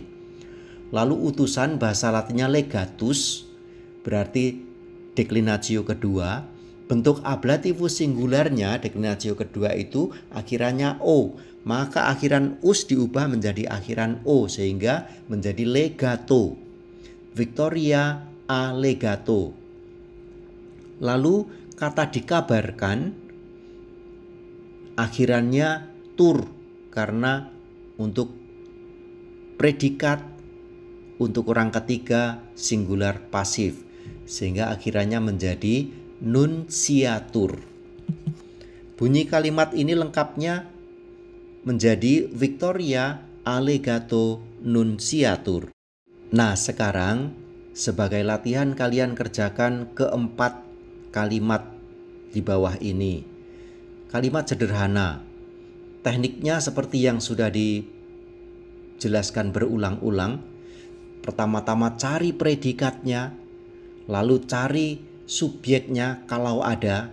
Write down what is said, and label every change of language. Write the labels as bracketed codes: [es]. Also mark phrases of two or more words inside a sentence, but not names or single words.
[id] Lalu utusan bahasa Latinnya legatus, berarti deklinatio kedua. Bentuk ablativus singularnya deklinatio kedua itu akhirannya o, maka akhiran us diubah menjadi akhiran o sehingga menjadi legato. [la] Victoria a legato. [id] Lalu kata dikabarkan akhirannya tur, karena untuk predikat untuk orang ketiga singular pasif, sehingga akhirannya menjadi nunciatur. Bunyi kalimat ini lengkapnya menjadi [la] Victoria allegato nunciatur. [id] Nah, sekarang sebagai latihan kalian kerjakan keempat kalimat di bawah ini. Kalimat sederhana. Tekniknya seperti yang sudah dijelaskan berulang-ulang. Pertama-tama cari predikatnya, lalu cari subjeknya kalau ada.